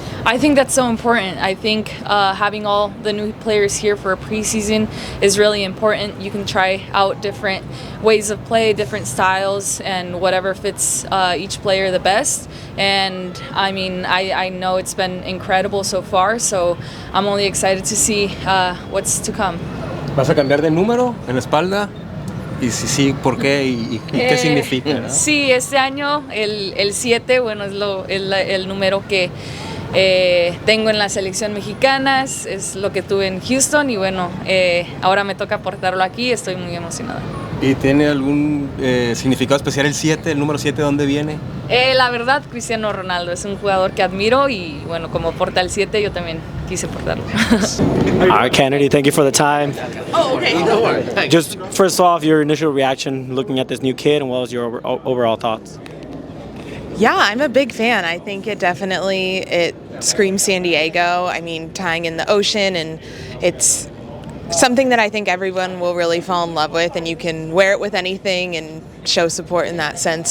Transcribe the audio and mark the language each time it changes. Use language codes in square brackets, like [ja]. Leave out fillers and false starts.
[en] I think that's so important. I think having all the new players here for a preseason is really important. You can try out different ways of play, different styles, and whatever fits each player the best. And I mean, I know it's been incredible so far, so I'm only excited to see what's to come. [es] ¿Vas a cambiar de número en la espalda? Y si sí, ¿por qué? ¿Y qué significa? ¿No? Sí, este año el 7, bueno, es el número que tengo en la selección mexicana, es lo que tuve en Houston y bueno, ahora me toca portarlo aquí, estoy muy emocionada. ¿Y tiene algún significado especial el 7, el número 7, dónde viene? La verdad, Cristiano Ronaldo es un jugador que admiro y bueno, como porta el 7, yo también quise portarlo. [en] All right, Kennedy, thank you for the time. Oh, okay. Just first off, your initial reaction looking at this new kid, and what was your overall thoughts? Yeah, I'm a big fan. I think it screams San Diego. I mean, tying in the ocean, and it's something that I think everyone will really fall in love with, and you can wear it with anything and show support in that sense.